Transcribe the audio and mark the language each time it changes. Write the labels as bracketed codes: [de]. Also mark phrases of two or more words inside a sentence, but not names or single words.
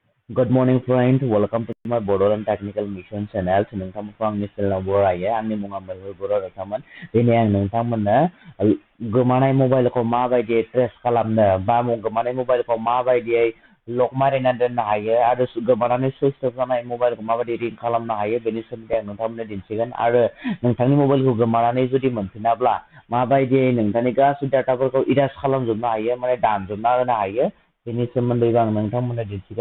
[en] Good morning, friends. Welcome to my Bodoland Technical Mission channel. [brx] नोंथांमोनखौ आंनि चेनेलाव बरायो। आंनि मुङा मैहुर बर' रोखोममोन। दिनै आं नोंथांमोननो गोमानाय मबाइलखौ माबायदियै ट्रेस खालामनो बा गोमानाय मबाइलखौ माबायदियै लक मारिना दोननो हायो आरो गोमानानै [en] switch off [brx] जानाय मबाइलखौ माबायदि रिं खालामनो हायो बेनि सोमोन्दै आं नोंथांमोननो दिन्थिगोन आरो नोंथांनि मबाइलखौ गोमानानै जुदि मोनफिनाब्ला माबायदियै नोंथांनि गासै डाटाफोरखौ इरेज खालामजोबनो हायो माने दानजोबना होनो हायो बेनि सोमोन्दैबो आं नोंथांमोननो दिन्थिगोन।